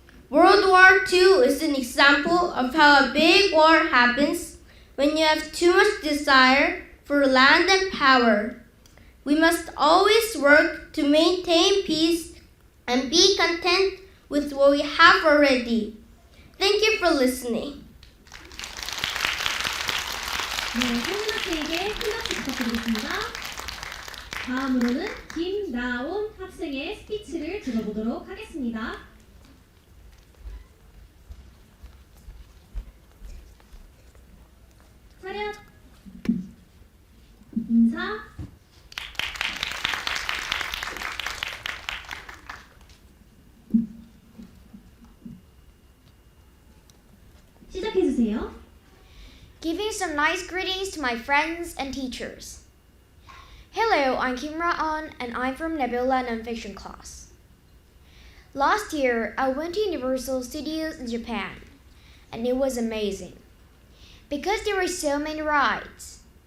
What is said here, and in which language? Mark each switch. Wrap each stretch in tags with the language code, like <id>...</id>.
<en>World War II is an example of how a big war happens when you have too much desire for land and power. We must always work to maintain peace and be content with what we have already. Thank you for listening.</en> <ko>네, 성민학생에게 큰 박수 부탁드리겠습니다. 다음으로는 김나온 학생의 스피치를 들어보도록 하겠습니다. 차렷, 인사, 시작해주세요.</ko> <en>Giving some nice greetings to my friends and teachers. Hello, I'm Kim Ra-on and I'm from Nebula Nonfiction class. Last year, I went to Universal Studios in Japan, and it was amazing because there were so many rides.</en>